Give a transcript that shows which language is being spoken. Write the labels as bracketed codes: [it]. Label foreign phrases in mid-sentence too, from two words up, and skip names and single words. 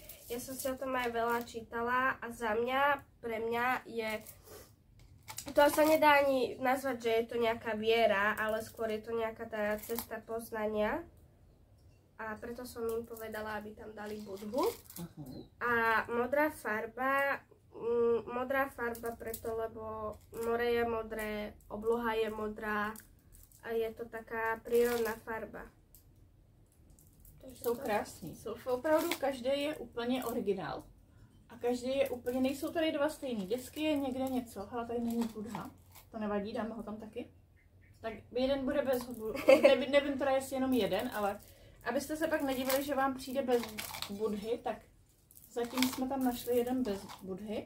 [sk] Ja som si o tom aj veľa čítala a za mňa, pre mňa je, to sa nedá ani nazvať, že je to nejaká viera, ale skôr je to nejaká tá cesta poznania. A preto som im povedala, aby tam dali Budhu. A modrá farba preto, lebo more je modré, obloha je modrá, a je to taká prírodná farba. [cs] Jsou krásní. Jsou opravdu, každý je úplně originál. A každý je úplně, nejsou tady dva stejný. Vždycky je někde něco, ale tady není Budha. To nevadí, dáme ho tam taky. Tak jeden bude bez nevím teda jestli jenom jeden, ale abyste se pak nedívali, že vám přijde bez Budhy, tak zatím jsme tam našli jeden bez Budhy.